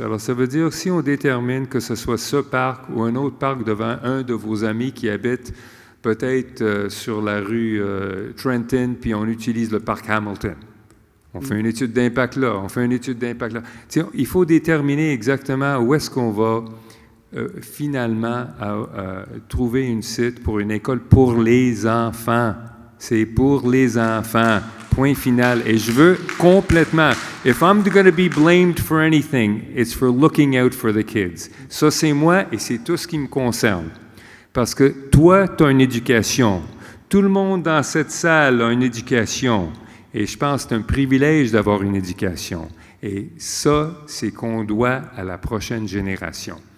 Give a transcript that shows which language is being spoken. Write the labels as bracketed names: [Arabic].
[French] Alors, ça veut dire, si on détermine que ce soit ce parc ou un autre parc devant un de vos amis qui habite peut-être sur la rue Trenton, puis on utilise le parc Hamilton. On fait une étude d'impact là, on fait une étude d'impact là. T'sais, il faut déterminer exactement où est-ce qu'on va finalement trouver une site pour une école pour les enfants. C'est pour les enfants. Point final. Et je veux complètement, [English] if I'm going to be blamed for anything, it's for looking out for the kids. [French] Ça, c'est moi et c'est tout ce qui me concerne. Parce que toi, tu as une éducation. Tout le monde dans cette salle a une éducation. Et je pense que c'est un privilège d'avoir une éducation. Et ça, c'est qu'on doit à la prochaine génération.